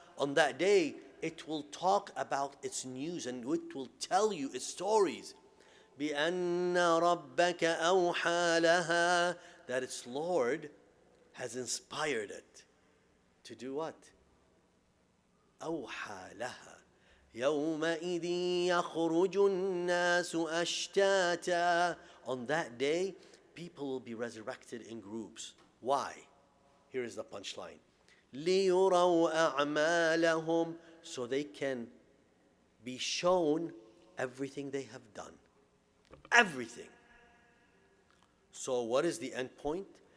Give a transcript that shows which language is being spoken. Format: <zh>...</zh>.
<en>On that day, it will talk about its news and it will tell you its stories.</en> <ar>بِأَنَّ رَبَّكَ أَوْحَى لَهَا.</ar> <en>That its Lord has inspired it to do what?</en> <ar>أَوْحَى لَهَا. يَوْمَئِذٍ يَخْرُجُ النَّاسُ أَشْتَاتًا.</ar> <en>On that day, people will be resurrected in groups. Why? Here is the punchline.</en> <ar>لِيُرَوْا أَعْمَالَهُمْ.</ar> <en>So they can be shown everything they have done. Everything. So what is the end point?</en>